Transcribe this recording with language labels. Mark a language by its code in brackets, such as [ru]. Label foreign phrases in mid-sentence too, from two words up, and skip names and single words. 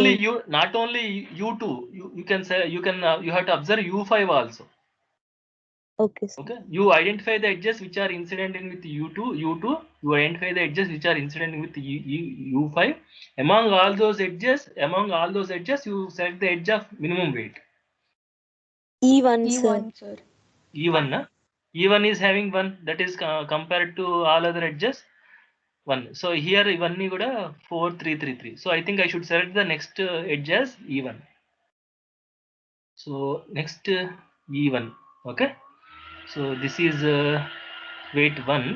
[en] only U2, you can say you have to observe U5 also. Okay, sir. Okay, you identify the edges which are incident in with U2, you identify the edges which are incident with U5. Among all those edges, you select the edge of minimum weight. E1, sir. E1, sir. E1, na? E1 is having 1, that is compared to all other edges 1. So here E1 kuda 4, 3, 3, 3. So I think I should select the next edge as E1. So next E1, okay. So this is weight 1.